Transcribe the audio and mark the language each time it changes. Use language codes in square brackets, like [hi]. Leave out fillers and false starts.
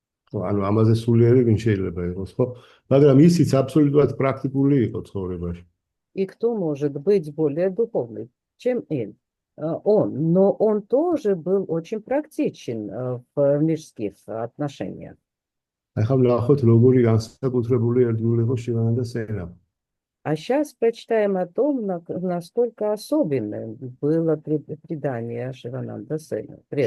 [ka] ანუ ამაზე სულიერი ვინ შეიძლება იყოს, ხო? მაგრამ ისიც აბსოლუტურად პრაქტიკული იყო ცხოვრებაში. [ru] И кто может быть более духовный, чем он? Но он тоже был очень практичен в мирских отношениях. [ka] ახლა ვნახოთ როგორი განსაკუთრებული ერთგული იყო შივანანდა სენა. [ru] А сейчас прочитаем о том, насколько особенным было предание Шивананда Сена.